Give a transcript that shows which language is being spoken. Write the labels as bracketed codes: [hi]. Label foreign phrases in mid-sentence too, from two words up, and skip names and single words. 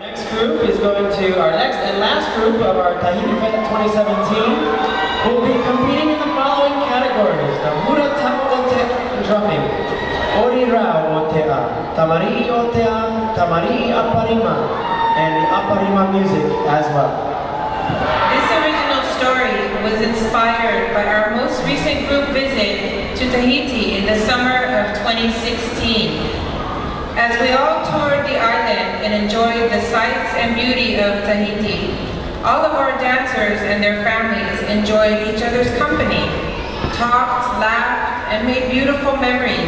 [en] group is going to, our next and last group of our Tahiti Fest 2017 will be competing in the following categories: the Hura Taote drumming, Ori Ra o Te A, Tamari o Te A, Tamari Aparima, and the Aparima music as well. This original story was inspired by our most recent group visit to Tahiti in the summer of 2016. As we all toured the island and enjoyed the sights and beauty of Tahiti, all of our dancers and their families enjoyed each other's company, talked, laughed, and made beautiful memories.